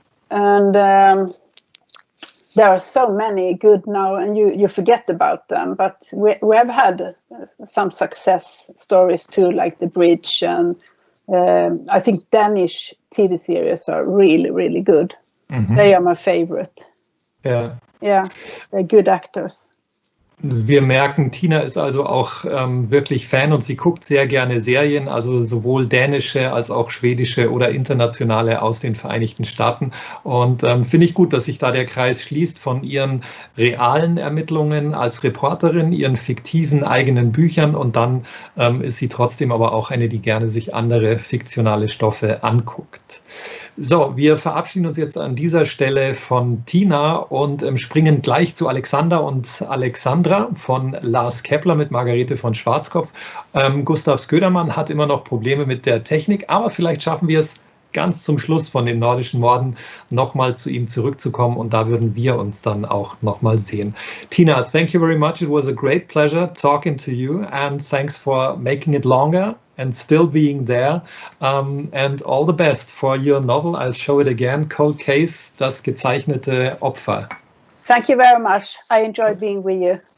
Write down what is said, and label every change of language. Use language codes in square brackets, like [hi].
[en] And there are so many good now, and you forget about them. But we have had some success stories too, like The Bridge, and I think Danish TV series are really, really good. They are my favorite. Yeah, they're good actors. [de] Wir merken, Tina ist also auch wirklich Fan und sie guckt sehr gerne Serien, also sowohl dänische als auch schwedische oder internationale aus den Vereinigten Staaten. Und finde ich gut, dass sich da der Kreis schließt von ihren realen Ermittlungen als Reporterin, ihren fiktiven eigenen Büchern, und dann ist sie trotzdem aber auch eine, die gerne sich andere fiktionale Stoffe anguckt. So, wir verabschieden uns jetzt an dieser Stelle von Tina und springen gleich zu Alexander und Alexandra von Lars Kepler mit Margarete von Schwarzkopf. Gustav Sködermann hat immer noch Probleme mit der Technik, aber vielleicht schaffen wir es ganz zum Schluss von den nordischen Morden nochmal zu ihm zurückzukommen, und da würden wir uns dann auch nochmal sehen. [en] Tina, thank you very much. It was a great pleasure talking to you, and thanks for making it longer and still being there, and all the best for your novel. I'll show it again, Cold Case, das gezeichnete Opfer. Thank you very much. I enjoyed being with you.